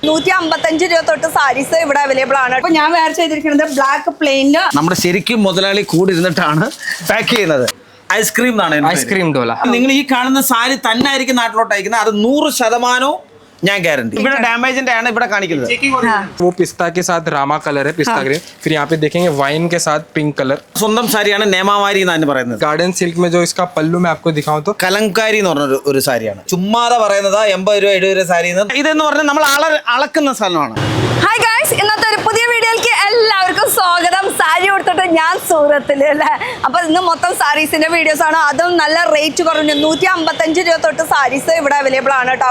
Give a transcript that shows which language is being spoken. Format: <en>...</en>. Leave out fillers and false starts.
<ml>155 രൂപ തൊട്ട് സാരീസ് ഇവിടെ അവൈലബിൾ ആണ്. അപ്പൊ ഞാൻ വേറെ ചെയ്തിരിക്കുന്നത് ബ്ലാക്ക് പ്ലെയിനില് നമ്മുടെ ശരിക്കും മുതലാളി കൂടി ഇരുന്നിട്ടാണ് പാക്ക് ചെയ്യുന്നത്. Ice cream ice cream Dola. നിങ്ങൾ ഈ കാണുന്ന സാരി തന്നെ ആയിരിക്കും നാട്ടിലോട്ട് അയക്കുന്നത്. അത് 100% ഞാൻ ഗ്യാരണ്ടി. ഇവിടെ ഡാമേജിന്റെ ആണ് ഇവിടെ കാണിക്കുന്നത്.</ml> <hi>वो पिस्ता के साथ रामा कलर है, पिस्ता ग्रीन. फिर यहाँ पे देखेंगे वाइन के साथ पिंक कलर.</hi> <ml>സ്വന്തം സാരിയാണ് നേമാവാരി എന്നാണ് പറയുന്നത്.</ml> <hi>गार्डन सिल्क में जो इसका पल्लू मैं आपको दिखाऊं तो</hi> <ml>കലങ്കാരി എന്ന് പറഞ്ഞ ഒരു സാരിയാണ്. ചുമ്മാതെ പറയുന്നത് 80 രൂപ 70 രൂപ സാരി. ഇതെന്ന് പറഞ്ഞാൽ നമ്മൾ അളക്കുന്ന സ്ഥലമാണ്. ഹായ് ഗൈസ്, ഇന്നത്തെ ഒരു പുതിയ വീഡിയോയിലേക്ക് എല്ലാവർക്കും സ്വാഗതം. സാരി കൊടുത്തിട്ട് ഞാൻ സൂറത്തില് അല്ലേ. അപ്പൊ ഇന്ന് മൊത്തം സാരീസിന്റെ വീഡിയോസ് ആണ്. അതും നല്ല റേറ്റ് കുറഞ്ഞു 155 രൂപ തൊട്ട് സാരീസ് ഇവിടെ അവൈലബിൾ ആണ് കേട്ടോ.</ml>